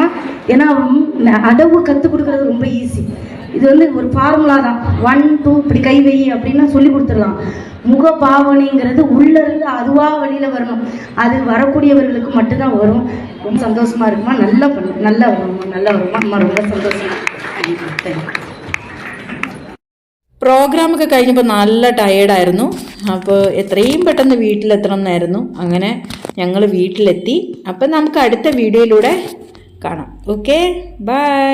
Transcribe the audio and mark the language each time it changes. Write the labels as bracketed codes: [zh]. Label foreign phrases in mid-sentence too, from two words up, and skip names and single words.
[ta] ஏன்னா அடவு கற்றுக் கொடுக்குறது ரொம்ப ஈஸி. இது ஒரு ஃபார்முலா தான். 1 2 இப்படி கை வை அப்படின்னா சொல்லி கொடுத்துடலாம். முக பாவனைங்கிறது உள்ளிருந்து அதுவாக வெளியில் வரணும். அது வரக்கூடியவர்களுக்கு மட்டும்தான் வரும். ரொம்ப சந்தோஷமாக இருக்குமா. நல்லா பண்ணு, நல்லா வரும்மா, நல்லா வருமா அம்மா. ரொம்ப சந்தோஷமா. [ml] പ്രോഗ്രാമൊക്കെ കഴിഞ്ഞപ്പോൾ നല്ല ടയേർഡായിരുന്നു. അപ്പോൾ എത്രയും പെട്ടെന്ന് വീട്ടിലെത്തണം എന്നായിരുന്നു. അങ്ങനെ ഞങ്ങൾ വീട്ടിലെത്തി. അപ്പം നമുക്ക് അടുത്ത വീഡിയോയിലൂടെ കാണാം. [en] okay, bye.